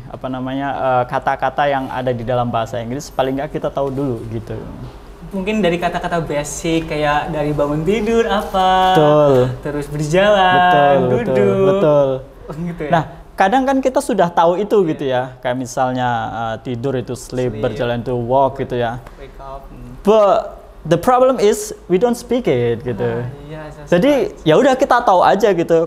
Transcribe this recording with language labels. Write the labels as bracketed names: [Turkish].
[Indonesian] Apa namanya kata-kata yang ada di dalam bahasa Inggris paling nggak kita tahu dulu gitu. Mungkin dari kata-kata basic kayak dari bangun tidur apa, betul. Terus berjalan, duduk, betul. Gitu ya? Nah, kadang kan kita sudah tahu itu gitu ya, kayak misalnya tidur itu sleep, berjalan itu walk gitu ya. [English] Wake up. But the problem is we don't speak it gitu. [Indonesian] Jadi ya udah kita tahu aja gitu.